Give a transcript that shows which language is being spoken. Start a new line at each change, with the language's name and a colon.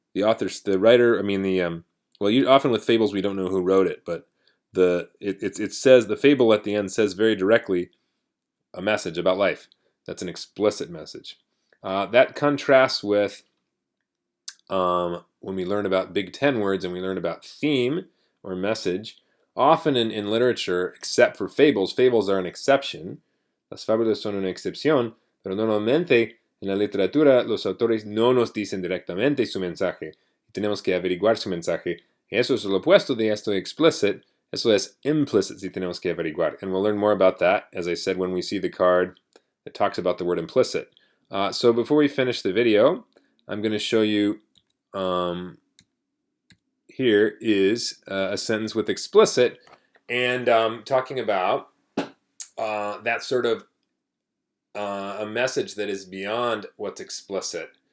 English: The writer, well, often with fables we don't know who wrote it, but it says, the fable at the end says very directly a message about life. That's an explicit message. That contrasts with when we learn about Big Ten words and we learn about theme or message. Often in literature, except for fables, fables are an exception.
Spanish: Las fábulas son una excepción, pero normalmente en la literatura los autores no nos dicen directamente su mensaje. Tenemos que averiguar su mensaje. Eso es lo opuesto de esto explicit. Eso es implicit si tenemos que averiguar.
English: And we'll learn more about that, as I said, when we see the card that talks about the word implicit. So before we finish the video, I'm going to show you here is a sentence with explicit, and talking about that sort of a message that is beyond what's explicit.